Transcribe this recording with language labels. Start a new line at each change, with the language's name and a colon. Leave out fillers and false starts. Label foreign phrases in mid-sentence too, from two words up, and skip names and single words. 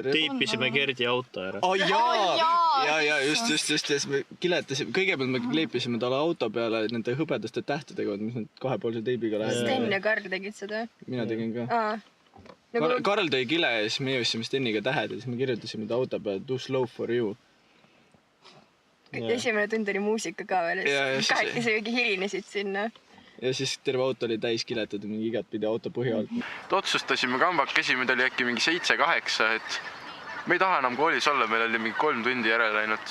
Estonian: teipisime Gerdi auto ära. ja just, siis me kiletasime, kõigepealt me kleepisime talle auto peale nende hõbedaste tähtedega, mis nad kahepoolse teibiga lähevad. Sten ja Karl tegid seda? Mina tegin ka. Karl tõi kile ja siis me jõudsime Steniga tähed ja siis me kirjutasime ta auto peale
English: Too slow for you.
Estonian: Esimene tund oli muusika ka veel, kahekesi mingi hilinesid sinna. Ja siis terve auto oli täis kiletatud mingi igatpidi auto põhja alt. Otsustasime kambakesi, meil oli äkki mingi 7-8, et me ei taha enam koolis olla, meil oli mingi 3 tundi järele läinud.